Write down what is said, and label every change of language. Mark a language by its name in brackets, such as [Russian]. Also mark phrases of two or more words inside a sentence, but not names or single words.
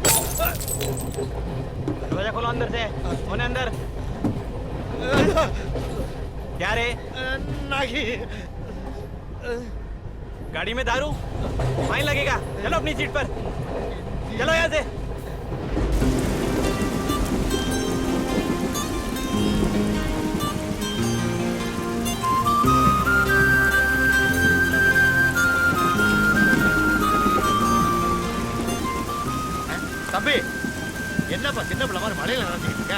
[Hindi] दरवाजा खोलो अंदर से। कौन है अंदर? क्या रे? नहीं। गाड़ी में दारू? फाइन लगेगा। चलो अपनी सीट पर। चलो यहाँ से। [Tamil] தம்பி என்னப்பா சின்ன பிள்ளை மாதிரி மலையில நடந்துட்டு இருக்க?